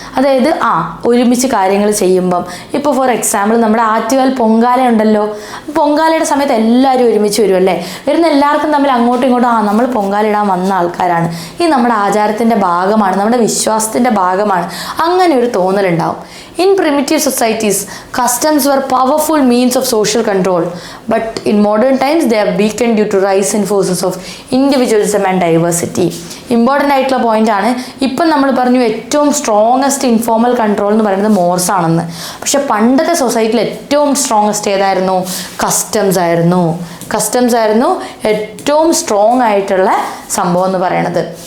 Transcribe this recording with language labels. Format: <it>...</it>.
<ml>അതായത് ഒരുമിച്ച് കാര്യങ്ങൾ ചെയ്യുമ്പം, ഇപ്പോൾ ഫോർ എക്സാമ്പിൾ നമ്മുടെ ആറ്റുകാൽ പൊങ്കാല ഉണ്ടല്ലോ, പൊങ്കാലയുടെ സമയത്ത് എല്ലാവരും ഒരുമിച്ച് വരും അല്ലേ. വരുന്ന എല്ലാവർക്കും തമ്മിൽ അങ്ങോട്ടും ഇങ്ങോട്ടും നമ്മൾ പൊങ്കാലിടാൻ വന്ന ആൾക്കാരാണ്, ഈ നമ്മുടെ ആചാരത്തിൻ്റെ ഭാഗമാണ്, നമ്മുടെ വിശ്വാസത്തിൻ്റെ ഭാഗമാണ്, അങ്ങനെ ഒരു തോന്നലുണ്ടാവും.</ml> <en>In primitive societies, customs were powerful means of social control, but in modern times they have weakened due to rise in forces of individualism and diversity.</en> <ml>Important ആയിട്ടുള്ള പോയിന്റ് ആണ്. ഇപ്പം നമ്മൾ പറഞ്ഞു ഏറ്റവും സ്ട്രോങ്ങസ്റ്റ് ഇൻഫോർമൽ കൺട്രോൾ എന്ന് പറയുന്നത് Morse ആണെന്ന്. പക്ഷെ പണ്ടത്തെ സൊസൈറ്റിയിൽ ഏറ്റവും സ്ട്രോങ്ങസ്റ്റ് ഏതായിരുന്നു? കസ്റ്റംസ് ആയിരുന്നു ഏറ്റവും സ്ട്രോങ് ആയിട്ടുള്ള സംഭവം എന്ന് പറയണത്.</ml>